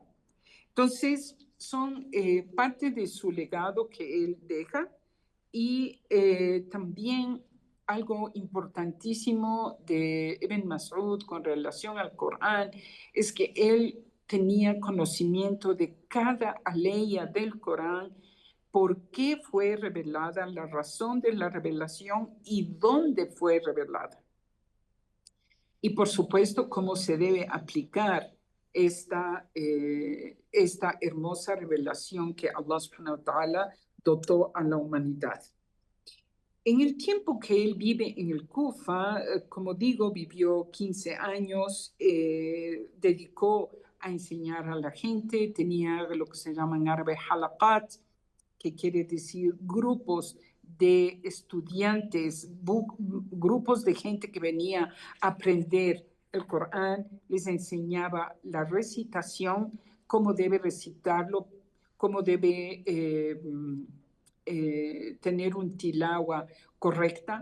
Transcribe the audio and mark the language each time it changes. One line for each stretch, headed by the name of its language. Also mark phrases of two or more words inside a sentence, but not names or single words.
Spanish: Entonces, son parte de su legado que él deja y también algo importantísimo de Ibn Mas'ud con relación al Corán es que él tenía conocimiento de cada aleya del Corán, por qué fue revelada, la razón de la revelación y dónde fue revelada. Y por supuesto, cómo se debe aplicar esta hermosa revelación que Allah
Arabic: سبحانه وتعالى
Spanish: dotó a la humanidad. En el tiempo que él vive en el Kufa, como digo, vivió 15 años, dedicó a enseñar a la gente, tenía lo que se llama en árabe halaqat, que quiere decir grupos de estudiantes, grupos de gente que venía a aprender el Corán, les enseñaba la recitación, cómo debe recitarlo, cómo debe tener un tilawa correcta.